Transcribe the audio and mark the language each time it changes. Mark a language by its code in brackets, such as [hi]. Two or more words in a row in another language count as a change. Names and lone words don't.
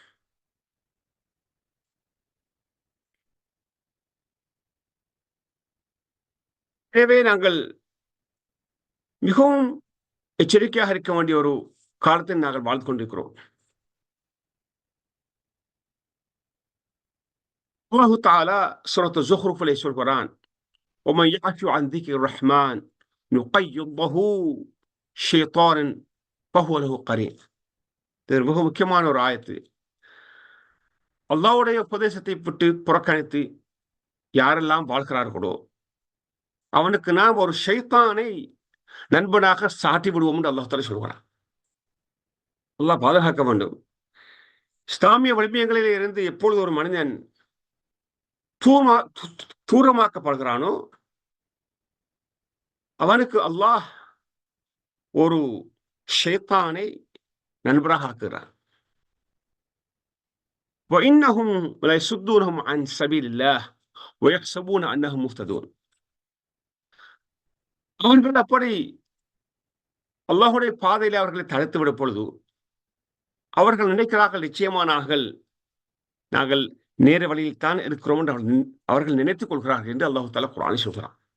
[ta] எனவே நாங்கள் மிகவும் எச்சரிக்கையாக இருக்க வேண்டிய ஒரு காலத்தில் நாங்கள் வாழ்ந்து கொண்டிருக்கிறோம். [ar] الله تعالى [ta] சூரத் ஸுஹ்ருஃபிலே சொல்கிறான், [ar] وَمَن يَعْشُ عَن ذِكْرِ الرَّحْمَنِ نُقَيِّضْ لَهُ شَيْطَانًا فَهُوَ لَهُ قَرِينٌ. [ta] இது மிக முக்கியமான ஒரு ஆயத்து. அல்லாஹ்வுடைய உபதேசத்தை விட்டு புறக்கணித்து யாரெல்லாம் வாழ்கிறார்களோ அவனுக்கு நாம் ஒரு ஷைத்தானை நண்பனாக சாட்டி விடுவோம் என்று [ar] الله تعالى [ta] சொல்கிறான். அல்லாஹ் பாதுகாக்க வேண்டும். இஸ்லாமிய விழுமியங்களில் இருந்து எப்பொழுது ஒரு மனிதன் தூரமாக்கப்படுகிறானோ அவனுக்கு அல்லாஹ் ஒரு ஷைத்தானை நண்பராக ஆக்குகிறான். [ar] وَإِنَّهُمْ لَيَصُدُّونَهُمْ عَنْ سَبِيلِ اللَّهِ وَيَحْسَبُونَ أَنَّهُمْ مُهْتَدُونَ. [ta] அவர்கள் அப்படி அல்லாஹ்வுடைய பாதையிலே அவர்களை தடுத்து விடும் பொழுது அவர்கள் நினைக்கிறார்கள், நிச்சயமா நாங்கள் நேர வழியில் தான் இருக்கிறோம் என்று அவர்கள் நினைத்துக் கொள்கிறார்கள் என்று [ar] الله تعالى [ta] குர்ஆனில் சொல்கிறான்.